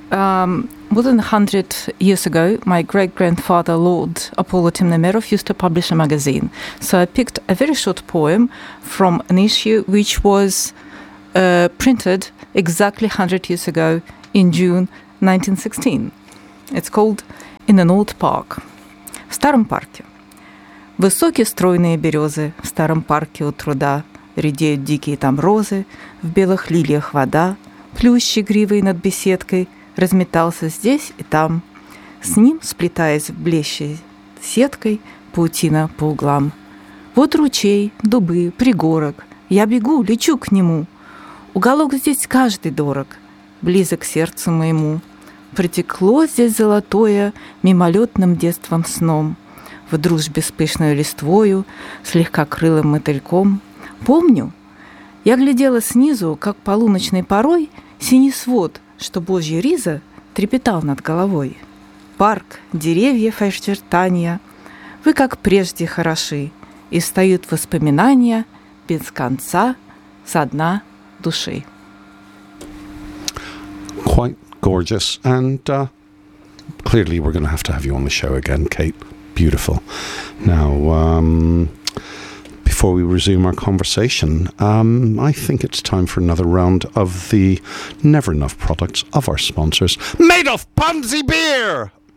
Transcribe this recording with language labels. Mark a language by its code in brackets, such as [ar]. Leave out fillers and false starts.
[en] More than 100 years ago, my great-grandfather, Lord Apollo Temnomeroff, used to publish a magazine. So I picked a very short poem from an issue which was printed exactly 100 years ago in June 1916. It's called In an Old Park. [ru] В старом парке. Высокие стройные березы в старом парке у труда. Редеют дикие там розы, в белых лилиях вода. Плющ игривый над беседкой разметался здесь и там, с ним сплетаясь в блещей сеткой паутина по углам. Вот ручей, дубы, пригорок, я бегу, лечу к нему. Уголок здесь каждый дорог, близок сердцу моему. Притекло здесь золотое мимолетным детством сном, в дружбе с пышной листвою, слегка крылым мотыльком. Помню, я глядела снизу, как полуночный порой синий свод, что Божья риза трепетал над головой. Парк, деревья, очертания, вы как прежде хороши, и встают воспоминания без конца со дна души. [en] Quite gorgeous, and clearly we're going to have you on the show again, Kate. Beautiful. Now, before we resume our conversation, I think it's time for another round of the Never Enough products of our sponsors, made of Ponzi beer!